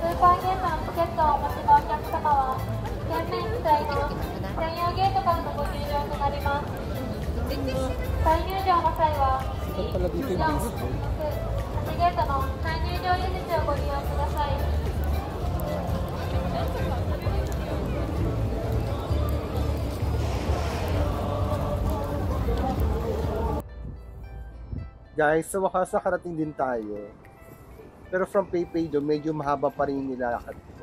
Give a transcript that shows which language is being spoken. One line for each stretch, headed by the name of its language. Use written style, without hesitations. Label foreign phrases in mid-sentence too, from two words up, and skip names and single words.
Japanese: ーパーゲームのチケットをお持ちのお客様は、店面記載の専用ゲートからのご入場となります。再入場の際は、2、4、6、8ゲートの再入場入り口をご利用ください。
Filipino: Guys, sa wakas nakarating din tayo. Pero from PayPay Dome, medyo mahaba pa rin yung nilakad ko.